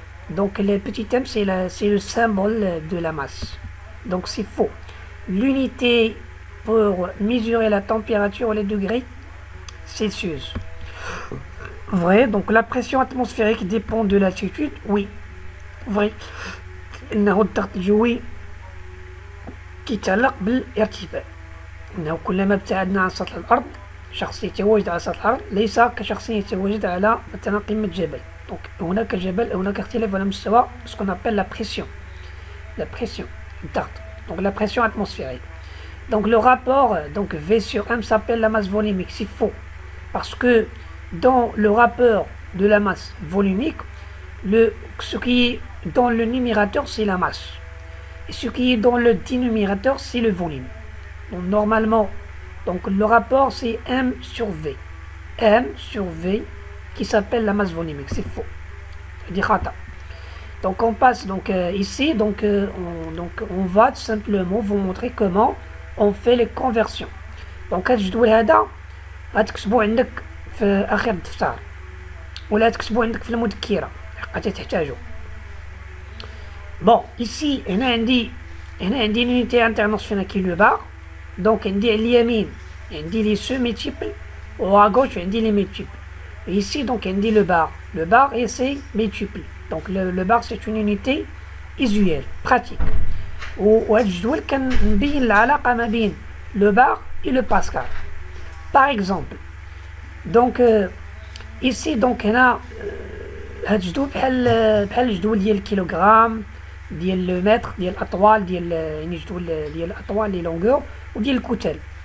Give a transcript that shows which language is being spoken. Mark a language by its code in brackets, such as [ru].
[fr] Donc le petit m c'est le symbole de la masse. Donc c'est faux. L'unité pour mesurer la température, les degrés Celsius. Vrai. Donc la pression atmosphérique dépend de l'altitude. Oui. Vrai. [ar] إنه الضغط الجوي كيتعلق بالارتفاع. إنه كلما ابتعدنا عن سطح الأرض، شخص يتواجد على سطح الأرض ليس كشخص يتواجد على مثلا قمة جبل. Donc هناك جبل، هناك اختلاف على مستوى [fr] ce qu'on appelle la pression. La pression. الضغط. Donc la pression atmosphérique. Donc le rapport donc V sur M s'appelle la masse volumique. C'est faux. Parce que dans le rapport de la masse volumique, ce qui est dans le numérateur, c'est la masse. Et ce qui est dans le dénominateur, c'est le volume. Donc normalement, donc, le rapport, c'est M sur V. M sur V qui s'appelle la masse volumique. C'est faux. Donc on passe donc ici, donc on va tout simplement vous montrer comment on fait les conversions. [ar] Donc هاد الجدول هذا غتكتبو عندك في اخر الدفتر ولا تكتبو عندك في المذكره حقا تحتاجو. [fr] Bon, ici [ar] هنا عندي [fr] l'unité internationale qui est le bar. Donc [ar] عندي على اليمين عندي [fr] les ceux multiples ou à gauche عندي les multiples. Et ici donc عندي le bar. Le bar et c'est multiple. Donc le bar c'est une unité usuelle, pratique. [ar] وهاد الجدول كنبين العلاقة ما بين [fr] le bar et le pascal. Par exemple, donc ici donc [ar] هنا هاد الجدول بحال الجدول ديال الكيلوغرام، ديال لو متر، ديال الاطوال، ديال يعني جدول ديال الاطوال لي لونغور وديال الكتل.